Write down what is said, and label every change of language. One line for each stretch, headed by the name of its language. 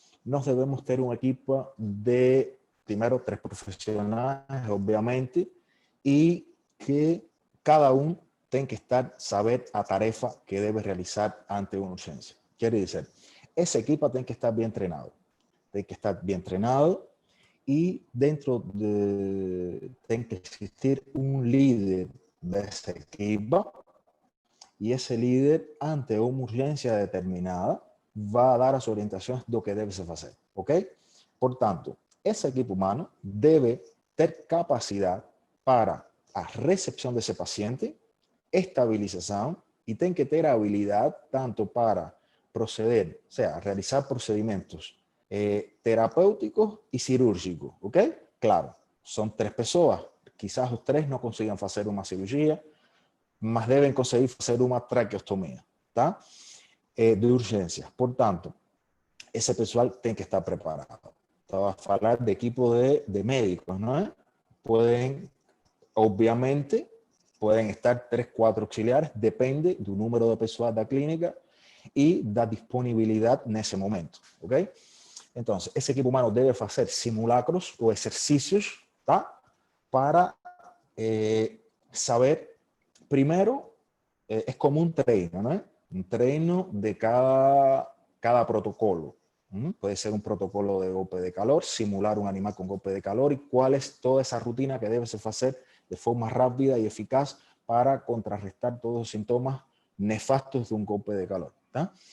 Spanish: Nos debemos ter un equipo de, primero, 3 profesionales, obviamente, y que cada uno
Portuguese: tem que saber a tarefa
Spanish: que debe realizar ante una urgencia. Quiere decir, ese equipo
Portuguese: tem que estar
Spanish: bien entrenado. Tem que estar bien entrenado y dentro tem que existir un líder de ese equipo.
Portuguese: E esse líder, ante uma urgência determinada, vai dar as orientações do que deve se fazer, ok? Portanto, esse equipe humano deve ter capacidade para a recepção desse paciente, estabilização, e tem que ter habilidade tanto para proceder, ou seja, realizar procedimentos terapêuticos e cirúrgicos, ok? Claro, são 3 pessoas, quizás os 3 não consigam fazer uma cirurgia, mas devem conseguir fazer uma traqueostomia, tá? De urgência. Portanto, esse pessoal tem que estar preparado. Estava a falar de equipo de médicos, não é? Podem, obviamente, podem estar 3, 4 auxiliares, depende do número de pessoas da clínica e da disponibilidade nesse momento, ok? Então, esse equipo humano deve fazer simulacros ou exercícios, tá? Para saber.
Spanish: Primero, es como un treino, ¿no? Un treino de cada protocolo. Puede ser un protocolo de golpe de calor, simular un animal con golpe de calor y cuál es toda esa rutina que debe hacer de forma rápida y eficaz para contrarrestar todos los síntomas nefastos de un golpe de calor. ¿Tá?